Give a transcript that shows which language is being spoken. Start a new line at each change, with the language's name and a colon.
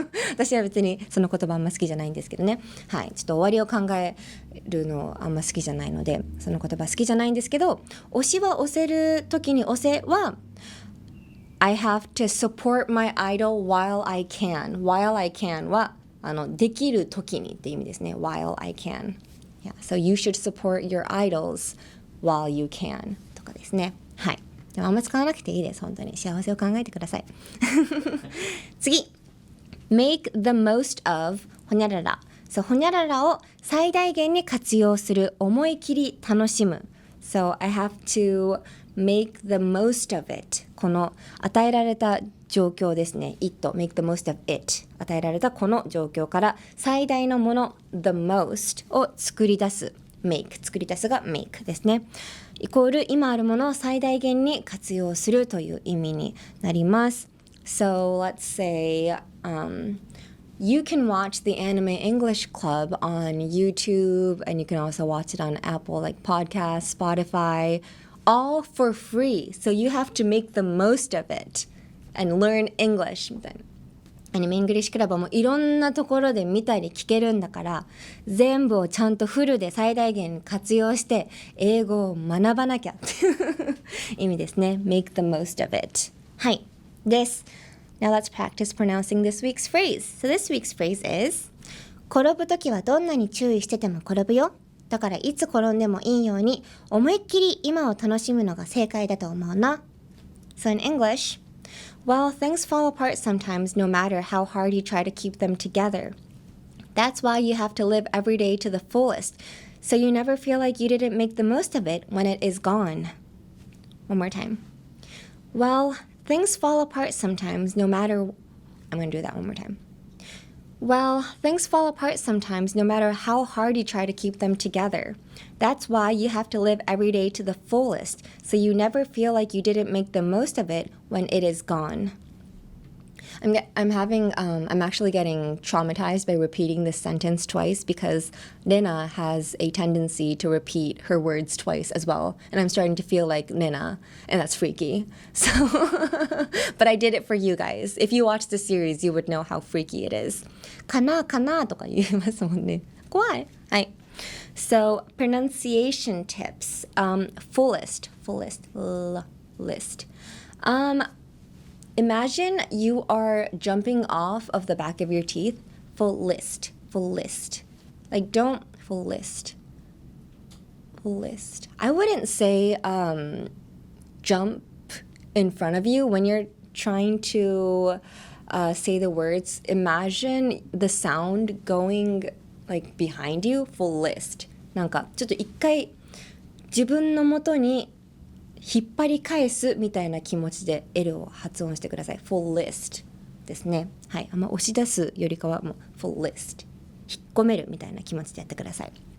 Japanese: 私は別にその言葉あんま好きじゃないんですけどね。はい。ちょっと終わりを考えるのあんま好きじゃないので、その言葉好きじゃないんですけど、推しは押せるときに押せは、
English: I have to support my idol while I can. While I can
Japanese: は、できるときにって意味ですね。
English: While I can. Yeah. So you should support your idols while you can.
Japanese: とかですね。はい。でもあんま使わなくていいです。本当に幸せを考えてください。次 Make the most of ほにゃらら。そう、ほにゃららを最大限に活用する思い切り楽しむ。
English: So I have to make the most of it.
Japanese: この与えられた状況ですね。
English: it, make the most of it.
Japanese: 与えられたこの状況から最大のもの the most を作り出す。 make 作り出すが make ですね。イコール今あるものを最大限に活用するという意味になります。
English: So let's say you can watch the Anime English Club on YouTube and you can also watch it on Apple like Podcasts, Spotify, all for free. So you have to make the most of it and learn English
Japanese: みたいな。アニメイングリッシュクラブもいろんなところで見たり聞けるんだから全部をちゃんとフルで最大限活用して英語を学ばなきゃっていう意味ですね。
English: Make the most of it.
Japanese: はい。です。
English: Now let's practice pronouncing this week's phrase. So this week's phrase is
Japanese: 転ぶときはどんなに注意してても転ぶよ。だからいつ転んでもいいように思いっきり今を楽しむのが正解だと思うな。
English: So in English,Well, things fall apart sometimes no matter how hard you try to keep them together. That's why you have to live every day to the fullest, so you never feel like you didn't make the most of it when it is gone. One more time. Well, things fall apart sometimes no matter... I'm going to do that one more time. Well, things fall apart sometimes no matter how hard you try to keep them together. That's why you have to live every day to the fullest, so you never feel like you didn't make the most of it when it is gone. I'm actually getting traumatized by repeating this sentence twice because Rena has a tendency to repeat her words twice as well. And I'm starting to feel like Rena, and that's freaky. So, but I did it for you guys. If you watch the series, you would know how freaky it is.
Japanese: かなとか言いますもんね。怖い。はい。
English: So, pronunciation tips. Fullest, list. Imagine you are jumping off of the back of your teeth. Fullest. Like, don't fullest. I wouldn't say jump in front of you when you're trying to say the words. Imagine the sound going like behind you. Fullest.
Japanese: なんかちょっと一回自分の元に引っ張り返すみたいな気持ちで L を発音してください。 fullest ですね。はい。あんま押し出すよりかはもう fullest 引っ込めるみたいな気持ちでやってください。